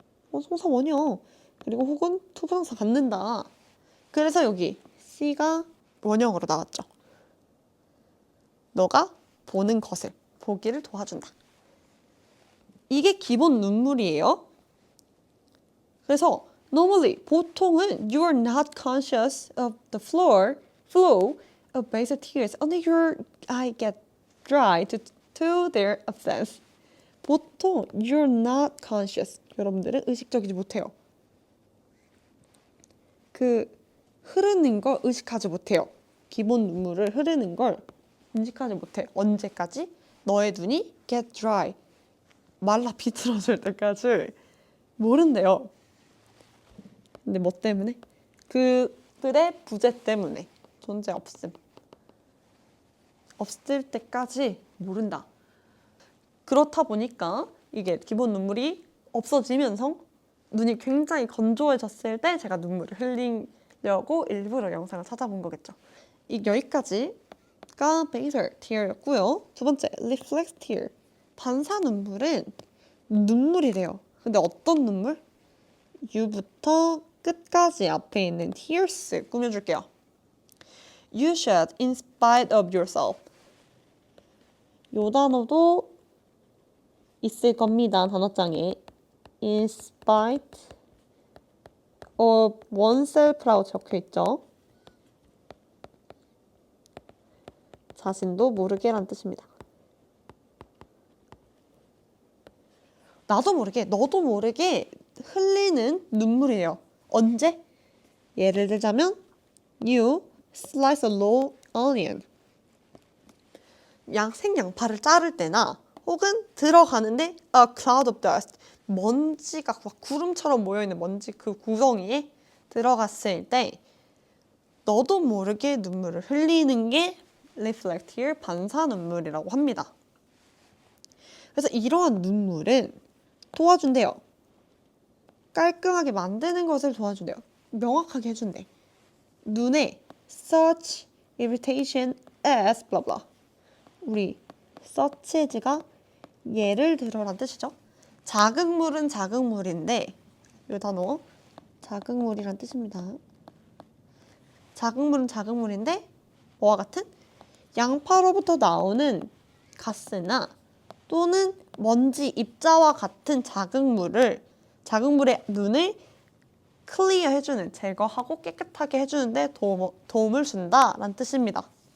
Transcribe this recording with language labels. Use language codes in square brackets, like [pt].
[ko] 동사 원형. 그리고 혹은 투부정사 갖는다. 그래서 여기 C가 원형으로 나왔죠. 너가 보는 것을, 보기를 도와준다. 이게 기본 눈물이에요. 그래서 [en] normally [ko] 보통은 [en] you are not conscious of the flow of basal tears until your eye get dry to their absence. [ko] 보통 [en] you're not conscious. [ko] 여러분들은 의식적이지 못해요. 그 흐르는 걸 의식하지 못해요. 기본 눈물을 흐르는 걸 인식하지 못해. 언제까지? 너의 눈이 [en] get dry. [ko] 말라 비틀어질 때까지 모른대요. 근데 뭐 때문에? 그들의 부재 때문에. 존재 없음. 없을 때까지 모른다. 그렇다 보니까 이게 기본 눈물이 없어지면서 눈이 굉장히 건조해졌을 때 제가 눈물을 흘리려고 일부러 영상을 찾아본 거겠죠. 여기까지가 basal tear였고요. 두 번째, reflex tear. 반사 눈물은 눈물이래요. 근데 어떤 눈물? U부터 끝까지 앞에 있는 tears 꾸며줄게요. [en] You shed in spite of yourself. [ko] 요 단어도 있을 겁니다. 단어장에. [en] In spite of oneself라고 [ko] 적혀있죠. 자신도 모르게란 뜻입니다. 나도 모르게, 너도 모르게 흘리는 눈물이에요. 언제? 예를 들자면 [en] You slice a raw onion. [ko] 생양파를 자를 때나 혹은 들어가는데 [en] a cloud of dust. [ko] 먼지가 막 구름처럼 모여있는 먼지 그 구덩이에 들어갔을 때 너도 모르게 눈물을 흘리는 게 reflect tear, 반사 눈물이라고 합니다. 그래서 이러한 눈물은 도와준대요. 깔끔하게 만드는 것을 도와준대요. 명확하게 해준대. 눈에 [en] such irritation as blah blah. [ko] 우리 such as가 예를 들어란 뜻이죠. 자극물은 자극물인데 이 단어 자극물이란 뜻입니다. 자극물은 자극물인데 뭐와 같은? 양파로부터 나오는 가스나 또는 먼지, 입자와 같은 자극물의 눈을 클리어 해주는, 제거하고 깨끗하게 해주는데 도움을 준다라는 뜻입니다.